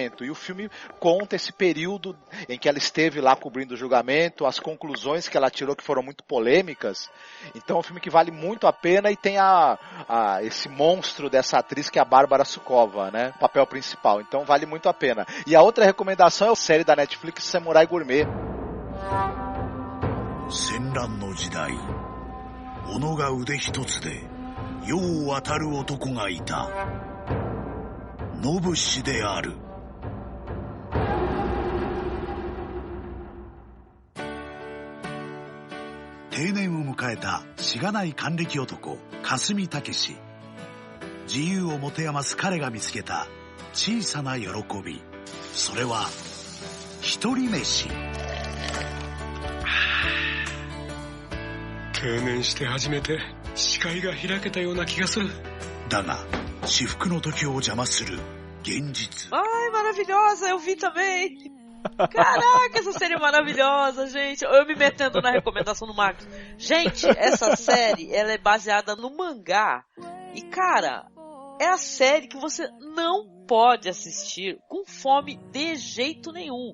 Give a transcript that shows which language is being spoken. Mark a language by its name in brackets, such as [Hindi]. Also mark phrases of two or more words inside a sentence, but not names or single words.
[Portuguese] E o filme conta esse período em que ela esteve lá cobrindo o julgamento, as conclusões que ela tirou que foram muito polêmicas. Então é um filme que vale muito a pena e tem esse monstro dessa atriz que é a Bárbara Sukova, né? O papel principal. Então vale muito a pena. E a outra recomendação é a série da Netflix Samurai Gourmet. [Japanese] 戦乱の時代、斧が腕一つで世を渡る男がいた。ノブシである。定年を迎えたしがない還暦男、霞武史。自由を持て余す彼が見つけた小さな喜び。それは一人飯。定年して初めて視界が開けたような気がする。だが至福の時を邪魔する現実。 [Portuguese] Ai, maravilhosa, eu vi também. Caraca, essa série é maravilhosa, gente. Eu me metendo na recomendação do Marcos. Gente, essa série, ela é baseada no mangá. E, cara, é a série que você não pode assistir com fome de jeito nenhum.